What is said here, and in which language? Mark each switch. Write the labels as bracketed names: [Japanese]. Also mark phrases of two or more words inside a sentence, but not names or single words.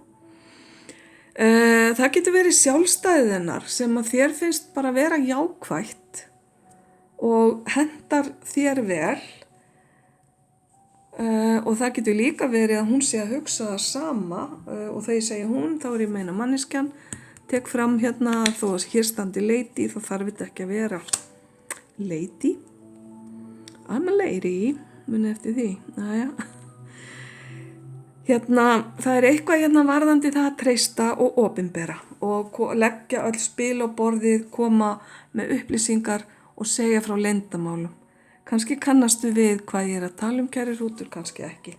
[Icelandic] Það getur verið sjálfstæðið hennar sem að þér finnst bara vera jákvætt og hentar þér vel, og það getur líka verið að hún sé að hugsa það sama, og þegar ég segi hún, þá er ég meina manneskjan. Tek fram hérna, þó að hér standi lady, þá þarf þetta ekki að vera lady. [English] I'm a lady, [Icelandic] muni eftir því. Næja. Hérna, það er eitthvað hérna varðandi það að treysta og opinbera og leggja öll spil á borðið, koma með upplýsingar og segja frá leyndamálum. Kannski kannastu við hvað ég er að tala kæri hrútur, kannski ekki.